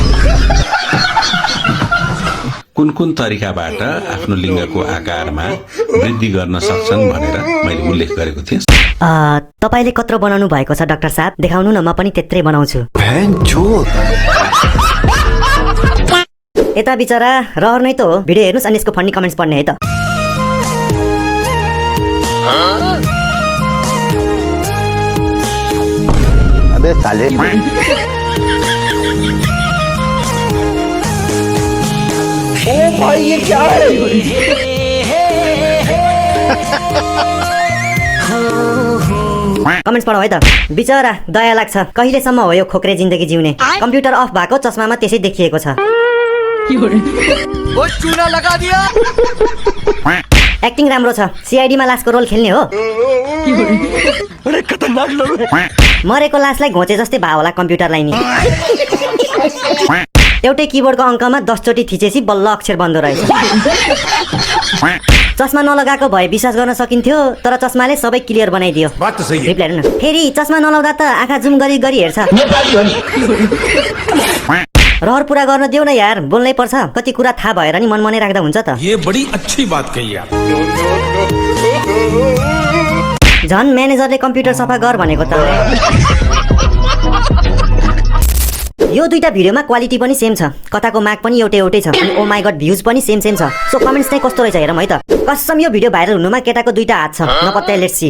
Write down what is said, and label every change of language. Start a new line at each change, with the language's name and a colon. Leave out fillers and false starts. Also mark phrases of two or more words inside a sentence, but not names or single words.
Nepali: कुन कुन तरिकाबाट आफ्नो लिङ्गको आकारमा वृद्धि गर्न सक्छन् भनेर मैले उल्लेख गरेको थिएँ तपाईले कत्रो बनाउनु भएको छ डाक्टर साहब देखाउनु न म पनि त्यत्रै बनाउँछु यता बिचरा रहर नै त हो भिडियो हेर्नुस् अनि यसको
English: funny comments
Nepali: पढ्ने है त
Hindi: अबे साले ओ भाई ये क्या है
Nepali: कमेन्ट्स पढौ है त बिचरा दया लाग्छ कहिलेसम्म हो यो खोक्रे जिन्दगी जिउने कम्प्युटर अफ भएको चस्मामा त्यसै देखिएको छ
Hindi: वो चूना लगा दिया
Nepali: एक्टिङ राम्रो छ सीआईडी मा लासको रोल खेल्ने हो
Hindi: अरे खतरनाक लोग
Nepali: मरेको लासलाई घोचे जस्तै भाव होला कम्प्युटरलाई नि एउटै किबोर्डको अङ्कमा 10 चोटी थिचेसी बल्ल अक्षर बन्दो रहेछ चस्मा नलगाएको भए विश्वास गर्न सकिन्थ्यो तर चस्माले सबै क्लियर बनाइदियो
Hindi: बात त सही है
Nepali: रिप्लाई न फेरि चस्मा नलाउँदा त आँखा जुम गरी गरी हेर्छ रहर पुरा गर्न देऊ न यार बोल्नै पर्छ कति कुरा थाहा भएर नि मनमनै राख्दा हुन्छ त
Hindi: ये बड़ी अच्छी बात कही यार
Nepali: झन् म्यानेजरले कम्प्युटर सफा गर भनेको त यो दुईटा भिडियोमा क्वालिटी पनि सेम छ कथाको माग पनि एउटै एउटै छ अनि
English: oh my god
Nepali: भ्युज पनि
English: same same
Nepali: छ सो कमेन्ट्स चाहिँ कस्तो रहेछ हेरौँ है त कसम यो भिडियो भाइरल हुनुमा केटाको दुईटा हात छ नपत्याइ
English: let's see